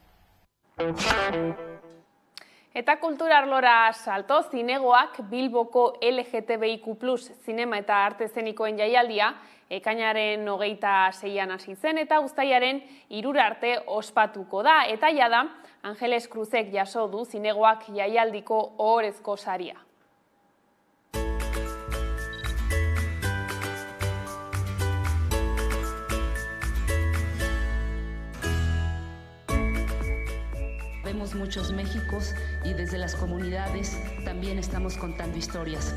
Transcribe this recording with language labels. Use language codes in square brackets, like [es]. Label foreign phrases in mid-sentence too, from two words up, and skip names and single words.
[eu] Eta kultura arlora salto, zinegoak Bilboko LGTBIQ+ zinema eta arte eszenikoen jaialdia ekainaren 26an hasi zen eta uztailaren 3 arte ospatuko da. Eta jada, Angeles Cruzek jaso du zinegoak jaialdiko ohorezko saria. [es] Vemos muchos Méxicos y desde las comunidades también estamos contando historias.